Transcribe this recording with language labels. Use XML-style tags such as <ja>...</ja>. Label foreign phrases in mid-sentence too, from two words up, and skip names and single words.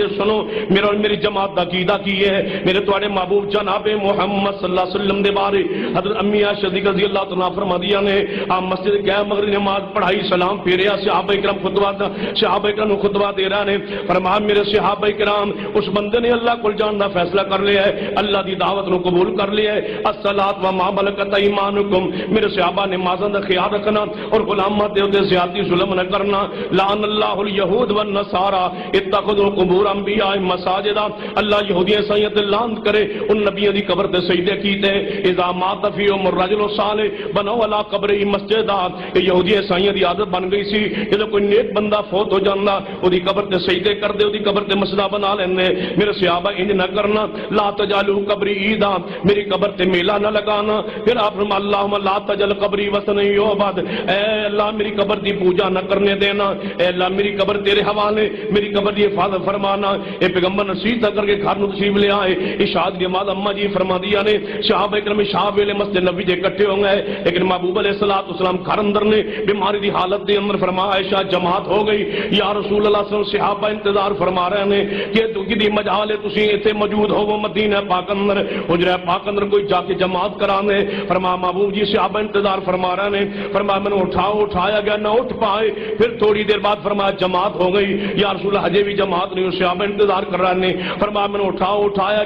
<pa>سنو میرا اور میری جماعت دا عقیدہ کی ہے، میرے تواڈے محبوب جناب محمد</pa> <ar>صلی اللہ علیہ وسلم</ar> <pa>دے بارے حضرت امی عائشہ صدیقہ</pa> <ar>رضی اللہ تعالیٰ</ar> <pa>فرماندیاں نے آپ مسجد گئے، مغرب نماز پڑھائی، سلام پھیریا، صحابہ کرام خطبہ دے رہے ہیں۔ فرمایا میرے صحابہ کرام اس بندے نے اللہ کول جان دا فیصلہ کر لیا ہے، اللہ دی دعوت نو قبول کر لیا ہے۔</pa> <ar>الصلاۃ و ما ملکت ایمانکم،</ar> <pa>میرے صحابہ نمازاں دا خیال رکھنا اور غلاماں دے اوتے زیادتی ظلم نہ کرنا۔</pa> <ar>لعن اللہ الیہود والنصارى اتخذوا قبور انبیاء مساجد،</ar> <pa>اللہ یہودی عیسائیت لعنت کرے ان نبیوں دی قبر تے سجدے کیتے۔</pa> <ar>اذا مات فیہم الرجل الصالح بنوا علی قبرہ مسجدا،</ar> <pa>یہودی عیسائیوں دی عادت بن گئی سی جدوں کوئی نیک بندہ فوت ہو جاندا اودی قبر تے سجدے کردے، اودی قبر تے مسجد بنا لیندے۔ میرے صحابہ انج نہ کرنا،</pa> <ar>لا تجعلوا قبری عیدا،</ar> <pa>میری قبر تے میلہ نہ لگانا۔ پھر آپ فرمایا</pa> <ar>اللہم لا تجعل قبری وثنا یعبد،</ar> <pa>اے اللہ میری قبر دی پوجا نہ کرنے دینا، اے اللہ میری قبر تیرے حوالے، میری قبر دی حفاظت فرمانا۔ اے پیغمبر نصیحت کر کے گھر نو تشریف لے آئے عشاء دی نماز اما جی فرما دیا نے صحابہ کرام عشاء ویلے مسجد نبی دے اکٹھے ہو گئے لیکن محبوب</pa> <ar>علیہ الصلوۃ والسلام</ar> <pa>گھر اندر نے بیماری دی حالت دے اندر فرمایا عائشہ جماعت ہو گئی</pa> <ar>یا رسول اللہ صلی اللہ علیہ وسلم</ar> <pa>صحابہ انتظار فرما رہے ہیں کہ تو کدی مجال ہے تسی ایتھے موجود ہو وہ مدینہ پاک اندر حجرہ پاک اندر کوئی جا کے جماعت کرانے فرمایا محبوب جی صحابہ انتظار فرما رہے ہیں فرمایا میں نے اٹھایا گیا نہ اٹھ پائے پھر تھوڑی دیر بعد فرمایا جماعت ہو گئی</pa> <ar>یا رسول اللہ</ar> <pa>حجے بھی جماعت نہیں صحابہ انتظار کر رہے ہیں فرمایا میں نے اٹھایا</pa>